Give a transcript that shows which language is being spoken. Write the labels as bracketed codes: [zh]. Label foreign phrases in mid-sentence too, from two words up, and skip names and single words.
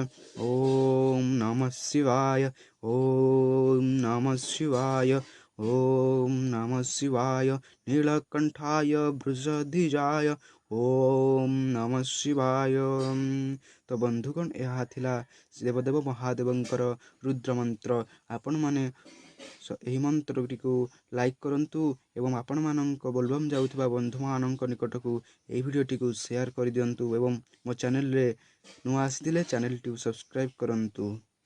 [sa] ओम नमः शिवाय ओम नमः शिवाय ओम नमः शिवाय नीलकंठाय भृषधिजाय ओम नमः शिवाय। [or] ତ ବନ୍ଧୁଗଣ ଏହା ଥିଲା ଦେବଦେବ ମହାଦେବଙ୍କର ରୁଦ୍ର ମନ୍ତ୍ର। ଆପଣ ମାନେ ଏହି ମନ୍ତ୍ର କୁ ଲାଇକ କରନ୍ତୁ ଏବଂ ଆପଣ ମାନଙ୍କ ବୋଲବମ ଯାଉଥିବା ବନ୍ଧୁ ମାନଙ୍କ ନିକଟ କୁ ଏହି ଭିଡିଓ କୁ ସେୟାର କରି ଦିଅନ୍ତୁ ଏବଂ ମୋ ଚ୍ୟାନେଲ ରେ ନୂଆ ଆସିଥିଲେ ଚ୍ୟାନେଲ ଟି ସବସ୍କ୍ରାଇବ କରନ୍ତୁ।